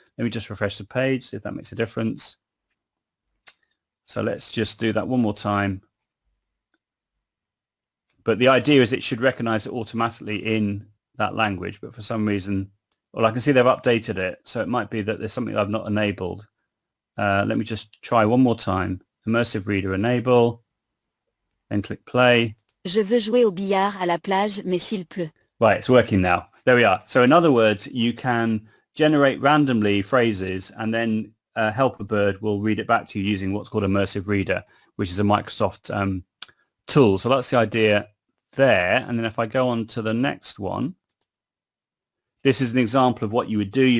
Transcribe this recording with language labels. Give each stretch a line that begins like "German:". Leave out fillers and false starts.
English: Let me just refresh the page, see if that makes a difference. So let's just do that one more time. But the idea is it should recognize it automatically in that language, but for some reason, well, I can see they've updated it. So it might be that there's something I've not enabled. Let me just try one more time. Immersive Reader enable, then click play.
French: Je veux jouer au billard à la plage, mais s'il pleut.
English: Right, it's working now. There we are. So in other words, you can generate randomly phrases, and then Helperbird will read it back to you using what's called Immersive Reader, which is a Microsoft tool. So that's the idea there. And then if I go on to the next one, this is an example of what you would do.